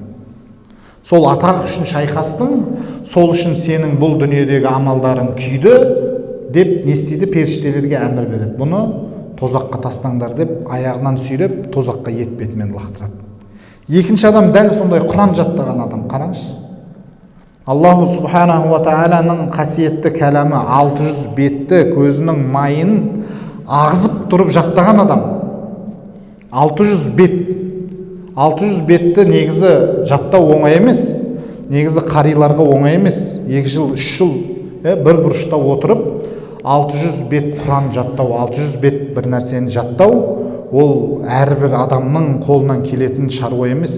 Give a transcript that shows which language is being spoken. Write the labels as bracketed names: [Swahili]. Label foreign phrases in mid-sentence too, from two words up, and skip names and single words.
[Kazakh] Сол атақ үшін шайқастың, сол үшін сенің бұл дүниедегі амалдарың күйді деп не істейді? Періштелерге әмір береді. Бұны тозаққа тастаңдар деп аяғынан сүйреп тозаққа етбетімен лақтырады. Екінші адам дәл сондай Құран жаттаған адам. Қараңызшы. [Arabic] الله سبحانه وتعالى [Kazakh] қасиетті кәләмі 600 бетті көзінің майын ағызып тұрып жаттаған адам. 600 бет. 600 бетті негізі жаттау оңай емес. Негізі қариларға оңай емес. 2 жыл, 3 жыл бір бұрышта отырып 600 бет Құран жаттау, 600 бет бір нәрсені жаттау, ол әрбір адамның қолынан келетін шаруа емес.